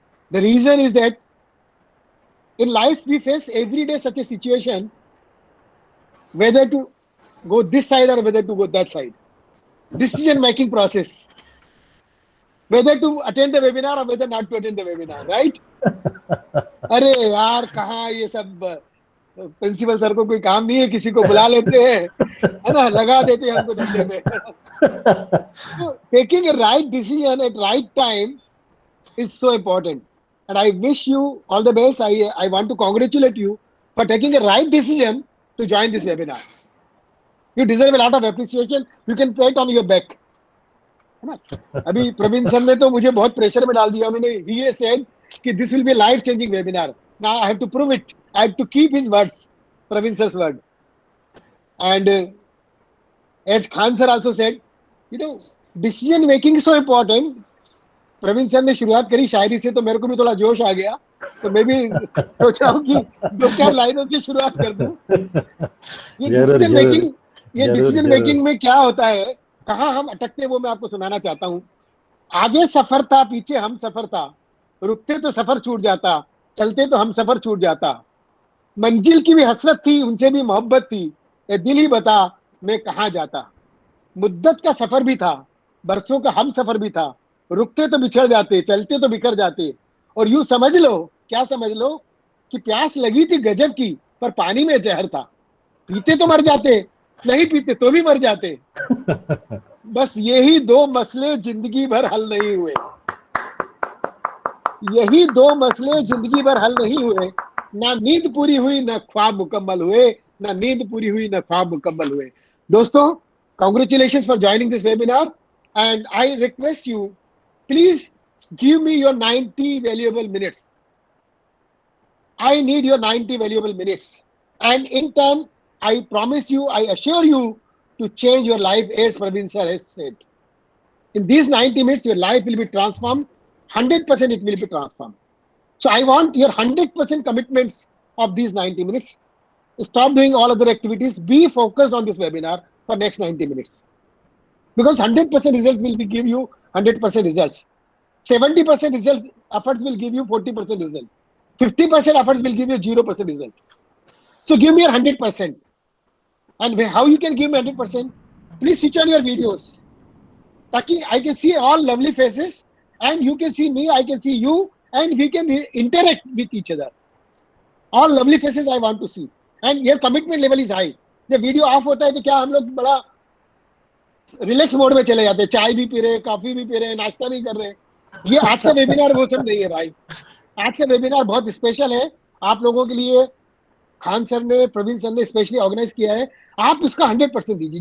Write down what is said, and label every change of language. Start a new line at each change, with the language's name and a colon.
English: The reason is that in life we face every day such a situation, whether to go this side or whether to go that side. Decision making process. Whether to attend the webinar or whether not to attend the webinar, right?
Hindi: अरे यार कहाँ ये सब principal sir को कोई काम नहीं है, किसी को बुला लेते हैं, है ना, लगा देते हैं हमको धंधे में.
English: So taking a right decision at right time is so important. And I wish you all the best. I want to congratulate you for taking a right decision to join this webinar. You deserve a lot of appreciation. You can pat on your back.
Hindi: है ना? अभी Praveen sir ने तो मुझे बहुत pressure में डाल दिया.
English: उन्होंने he said कि this will be a life changing webinar. Now I have to prove it. I have to keep his words, Praveen sir's word. And as Khan sir also said, decision making is so important.
Hindi: Praveen sir ने शुरुआत करी शायरी से, तो मेरे को भी थोड़ा जोश आ गया, तो मैं भी सोच रहा हूँ कि 2-4 लाइनों से शुरुआत कर दूं. ये डिसीजन मेकिंग में क्या होता है, कहाँ हम अटकते हैं, वो मैं आपको सुनाना चाहता हूँ. आगे सफर था, पीछे हम सफर था, रुकते तो सफर छूट जाता, चलते तो हम सफर छूट जाता. मंजिल की भी हसरत थी, उनसे भी मोहब्बत थी, ये दिल ही बता मैं कहाँ जाता. मुद्दत का सफर भी था, बरसों का हम सफर भी था, रुकते तो बिछड़ जाते, चलते तो बिखर जाते. और यूं समझ लो, क्या समझ लो, कि प्यास लगी थी गजब की, पर पानी में जहर था. पीते तो मर जाते, नहीं पीते तो भी मर जाते. बस यही 2 मसले जिंदगी भर हल नहीं हुए. यही 2 मसले जिंदगी भर हल नहीं हुए. ना नींद पूरी हुई, ना ख्वाब मुकम्मल हुए. ना नींद पूरी हुई, ना ख्वाब मुकम्मल हुए.
English: दोस्तों, congratulations for joining this webinar, and I request you, please give me your 90 valuable minutes. I need your 90 valuable minutes. And in turn, I promise you, I assure you to change your life as Praveen sir has said. In these 90 minutes, your life will be transformed. 100% it will be transformed. So I want your 100% commitments of these 90 minutes. Stop doing all other activities. Be focused on this webinar for next 90 minutes. Because 100% results will give you 100% results. 70% results efforts will give you 40% result. 50% efforts will give you 0% result. So give me your 100%. And how you can give me 100%? Please switch on your videos. Taki, I can see all lovely faces, and you can see me, I can see you, and we can interact with each other. All lovely faces I want to see. And your commitment level is high.
Hindi: जब video of होता है तो क्या हम लोग बड़ा relax mode में चले जाते हैं, चाय भी पी रहे हैं, कॉफी भी पी रहे हैं, नाश्ता भी कर रहे हैं. ये आज का वेबिनार वो सब नहीं है भाई. आज का वेबिनार बहुत स्पेशल है आप लोगों के लिए. खान सर ने, प्रवीण सर ने स्पेशली ऑर्गेनाइज किया है. आप इसका 100% दीजिए.